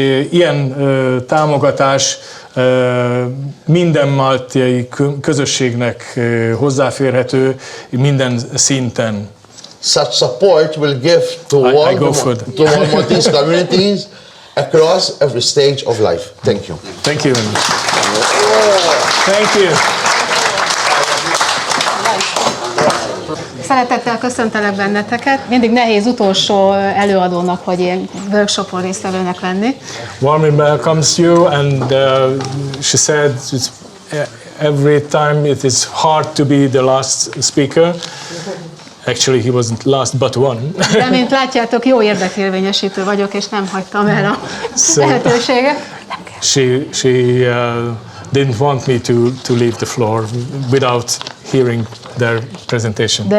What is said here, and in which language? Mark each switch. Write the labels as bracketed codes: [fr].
[hu] Ilyen támogatás minden maltai közösségnek hozzáférhető minden szinten. [en] Such support will give to all Maltese communities across every stage of life. Thank you. Thank you. Thank you. [hu] Szeretettel köszöntelek benneteket. Mindig nehéz utolsó előadónak, vagy ilyen workshopon résztvevőnek lenni. [en] Warmly welcomes you, and she said every time it is hard to be the last speaker. Actually, he wasn't last but one. [hu] De mint látjátok, jó érdekérvényesítő vagyok, és nem hagytam el a lehetőséget. [en] She didn't want me to leave the floor without hearing their presentation.